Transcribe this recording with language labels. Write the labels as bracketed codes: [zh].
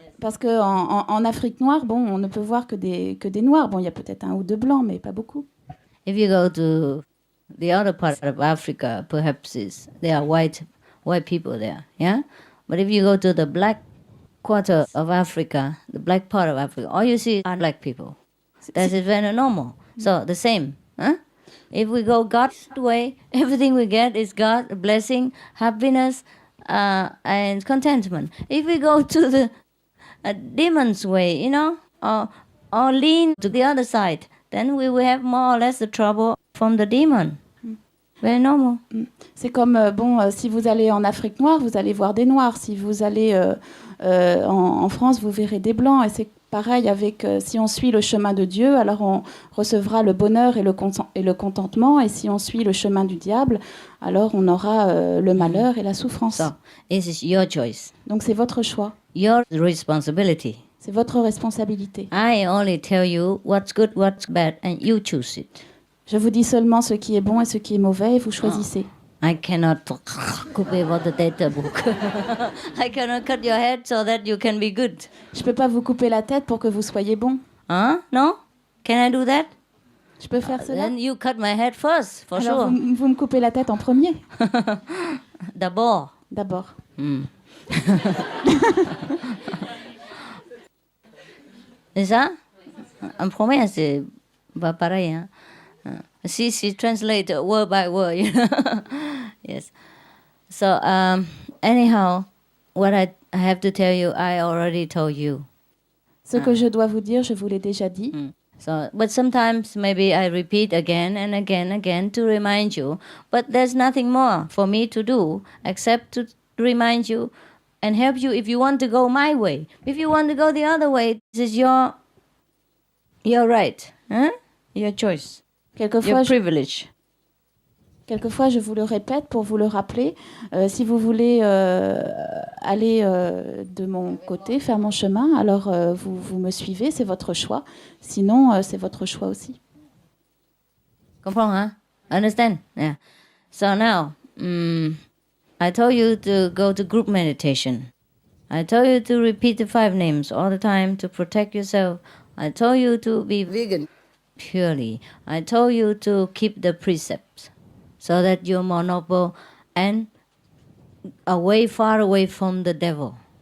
[fr] Parce qu'en Afrique noire, on ne peut voir que des noirs. Bon, il y a peut-être 1 ou 2 blancs, mais pas beaucoup. [en] If you go to the other part of Africa, perhaps there are white people there, yeah? But if you go to the black quarter of Africa, the black part of Africa, all you see are black people. That is very normal. So the same, huh? If we go God's way, everything we get is God, blessing, happiness, and contentment. If we go to the demon's way, you know, or lean to the other side, then we will have more or less the trouble from the demon. Very normal. [fr] C'est comme, si vous allez en Afrique noire, vous allez voir des noirs. Si vous allez en France, vous verrez des blancs. Et c'est pareil avec, si on suit le chemin de Dieu, alors on recevra le bonheur et le contentement. Et si on suit le chemin du diable, alors on aura le malheur et la souffrance. [en] So, this is your choice. [fr] Donc c'est votre choix. [en] Your responsibility. [fr] C'est votre responsabilité. [en] I only tell you what's good, what's bad, and you choose it. [fr] Je vous dis seulement ce qui est bon et ce qui est mauvais et vous choisissez. [en] I cannot copy about the data book. I cannot cut your head so that you can be good. [fr] Je peux pas vous couper la tête pour que vous soyez bon. [en] Huh? No? Can I do that? [fr] Je peux faire cela? [en] Then you cut my head first, for [fr] Alors, [en] sure. [fr] vous me coupez la tête en premier. D'abord. D'abord. C'est ça? En premier, c'est pas pareil. Hein? [en] She translate word by word. You know? Yes. So anyhow, what I have to tell you, I already told you. [fr] Ce que je dois vous dire, je vous l'ai déjà dit. [en] So, but sometimes maybe I repeat again and again to remind you. But there's nothing more for me to do except to remind you and help you if you want to go my way. If you want to go the other way, this is your right, huh? Your choice, your privilege. [fr] Quelquefois, je vous le répète pour vous le rappeler. Si vous voulez aller de mon côté, faire mon chemin, alors vous me suivez, c'est votre choix. Sinon, c'est votre choix aussi. Comprends, hein? [en] Understand? Yeah. So now, I told you to go to group meditation. I told you to repeat the 5 names all the time to protect yourself. I told you to be vegan purely. I told you to keep the precepts so that you're more noble and far away from the devil.